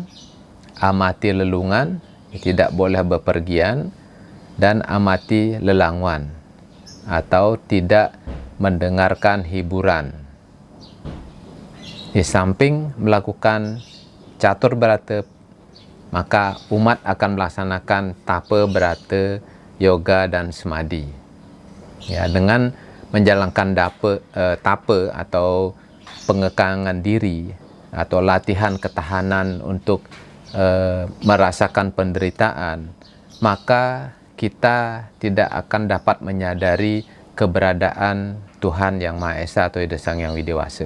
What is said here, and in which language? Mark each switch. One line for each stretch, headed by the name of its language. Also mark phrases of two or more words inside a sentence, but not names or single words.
Indonesian: Amati lelungan, tidak boleh bepergian. Dan amati lelangwan, atau tidak mendengarkan hiburan. Di samping melakukan catur berata, maka umat akan melaksanakan tapa berata, yoga dan semadi. Ya, dengan menjalankan tapa atau pengekangan diri atau latihan ketahanan untuk merasakan penderitaan, maka kita tidak akan dapat menyadari keberadaan Tuhan Yang Maha Esa atau Ida Sang Yang Widewasa.